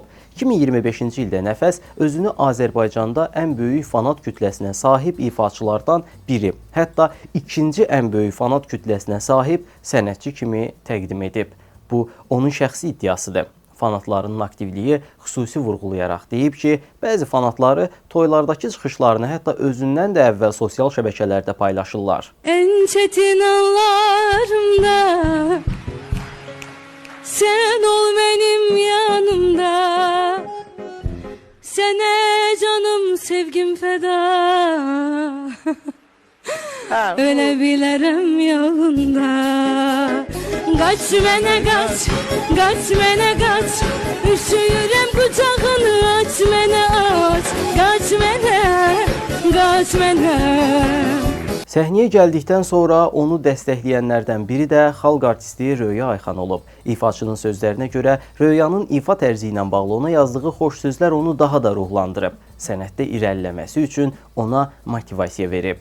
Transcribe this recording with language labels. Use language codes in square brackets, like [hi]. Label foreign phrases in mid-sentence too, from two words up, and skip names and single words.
[az] 2025-ci ildə Nəfəs özünü Azərbaycanda ən böyük fanat kütləsinə sahib ifaçılardan biri, hətta ikinci ən böyük fanat kütləsinə sahib sənətçi kimi təqdim edib. Bu, onun şəxsi iddiasıdır. Fanatlarının aktivliyi xüsusi vurğulayaraq deyib ki, bəzi fanatları toylardakı çıxışlarını hətta özündən də əvvəl sosial şəbəkələrdə paylaşırlar. [tr] En çetin anlarımda sen ol benim yanımda. Sene canım sevgim feda. Ölebilirim yolunda. Kaç mene kaç, kaç mene kaç. Üşüyürüm kucağını aç mene aç. Kaç mene, kaç mene. [az] Səhnəyə gəldikdən sonra onu dəstəkləyənlərdən biri də xalq artisti Röya Ayxan olub. İfaçının sözlərinə görə Röyanın ifa tərzi ilə bağlı ona yazdığı xoş sözlər onu daha da ruhlandırıb. Sənətdə irəliləməsi üçün ona motivasiya verib.